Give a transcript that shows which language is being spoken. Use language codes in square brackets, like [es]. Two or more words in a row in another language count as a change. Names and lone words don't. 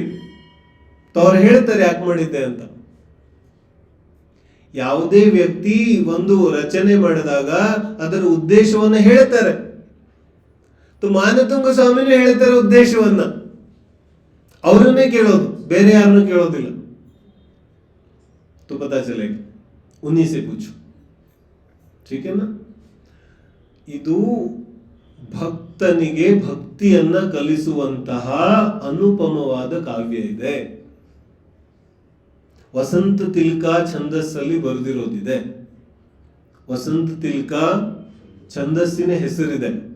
[kn] ಅವ್ರು ಹೇಳ್ತಾರೆ ಯಾಕೆ ಮಾಡಿದ್ದೆ ಅಂತ. ಯಾವುದೇ ವ್ಯಕ್ತಿ ಒಂದು ರಚನೆ ಮಾಡಿದಾಗ ಅದರ ಉದ್ದೇಶವನ್ನ ಹೇಳ್ತಾರೆ. ಮಾನತುಂಗ ಸ್ವಾಮಿನೂ ಹೇಳ್ತಾರೆ ಉದ್ದೇಶವನ್ನ. ಅವರನ್ನೇ ಕೇಳೋದು, ಬೇರೆ ಯಾರನ್ನೂ ಕೇಳೋದಿಲ್ಲ. [hi] तो पता चलेगा, उन्हीं से पूछो. ठीक है ना? [kn] ಇದು ಭಕ್ತನಿಗೆ ಭಕ್ತಿಯನ್ನ ಕಲಿಸುವಂತಹ ಅನುಪಮವಾದ ಕಾವ್ಯ ಇದೆ. ವಸಂತ ತಿಲಕ ಛಂದಸ್ಸಲ್ಲಿ ಬರೆದಿರೋದಿದೆ. ವಸಂತ ತಿಲಕ ಛಂದಸ್ಸಿನ ಹೆಸರಿದೆ.